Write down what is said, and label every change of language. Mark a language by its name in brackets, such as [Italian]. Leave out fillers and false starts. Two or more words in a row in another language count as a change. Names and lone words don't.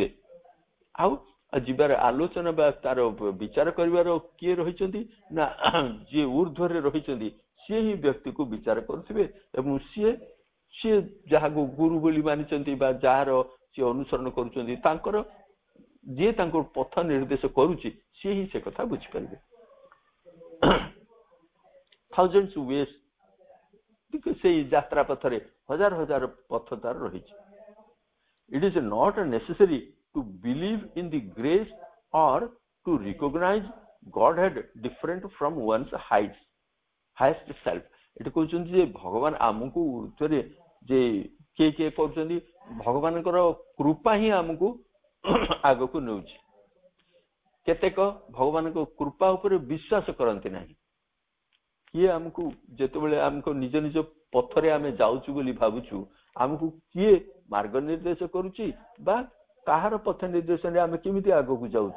[Odia] ଆଉ ଯିବାର ଆଲୋଚନା ବା ତାର ବିଚାର କରିବାର କିଏ ରହିଛନ୍ତି ନା ଯିଏ ଊର୍ଧ୍ୱରେ ରହିଛନ୍ତି ସିଏ ହିଁ ବ୍ୟକ୍ତିକୁ ବିଚାର କରୁଥିବେ, ଏବଂ ସିଏ ଯାହାକୁ ଗୁରୁ ବୋଲି ମାନିଛନ୍ତି ବା ଯାହାର ସିଏ ଅନୁସରଣ କରୁଛନ୍ତି, ତାଙ୍କର ଯିଏ ତାଙ୍କୁ ପଥ ନିର୍ଦ୍ଦେଶ କରୁଛି ସିଏ ହିଁ ସେ କଥା ବୁଝିପାରିବେ। [English] thousands ways, [Odia] ସେଇ ଯାତ୍ରା ପଥରେ ହଜାର ହଜାର ପଥ ତାର ରହିଛି। [English] It is not necessary to believe in the grace or to recognize Godhead different from one's highest self। [Odia] ଏଠି କହୁଛନ୍ତି ଯେ ଭଗବାନ ଆମକୁ ଊର୍ଦ୍ଧ୍ୱରେ ଯେ କିଏ କିଏ କରୁଛନ୍ତି, ଭଗବାନଙ୍କର କୃପା ହିଁ ଆମକୁ ଆଗକୁ ନେଉଛି। କେତେକ ଭଗବାନଙ୍କ କୃପା ଉପରେ ବିଶ୍ୱାସ କରନ୍ତି ନାହିଁ। କିଏ ଆମକୁ ଯେତେବେଳେ ଆମକୁ ନିଜ ନିଜ ପଥରେ ଆମେ ଯାଉଛୁ ବୋଲି ଭାବୁଛୁ, ଆମକୁ କିଏ ମାର୍ଗ ନିର୍ଦ୍ଦେଶ କରୁଛି ବା କାହାର ପଥ ନିର୍ଦ୍ଦେଶରେ ଆମେ କେମିତି ଆଗକୁ ଯାଉଛୁ।